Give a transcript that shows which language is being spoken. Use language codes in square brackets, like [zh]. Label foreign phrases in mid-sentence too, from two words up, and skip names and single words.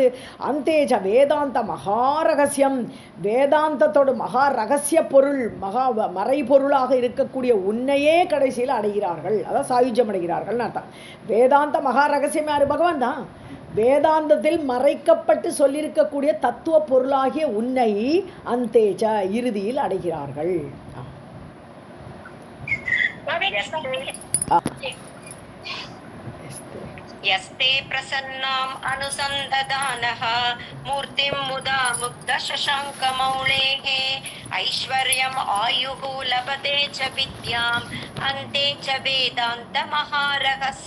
[ta] அந்தேஜ வேதாந்த மகா ரகசியம், வேதாந்தத்தோட மகா ரகசிய பொருள், மகா மறைபொருளாக இருக்கக்கூடிய உன்னையே கடைசியில் அடைகிறார்கள். அதான் சாயுஜ்யம் அடைகிறார்கள் அர்த்தம். வேதாந்த மகா ரகசியம் யாரு? பகவான் தான். வேதாந்தத்தில் மறைக்கப்பட்டு சொல்லியிருக்கக்கூடிய தத்துவ பொருளாகிய உன்னை அந்தேஜ இறுதியில் அடைகிறார்கள். [sa] यस्ते प्रसन्नाम् अनुसन्ददानः मूर्तिं मुदा मुग्धशशाङ्कमौलेः ऐश्वर्यम् आयुः लभते च विद्याम् अन्ते च वेदान्तमहारहस्यम्.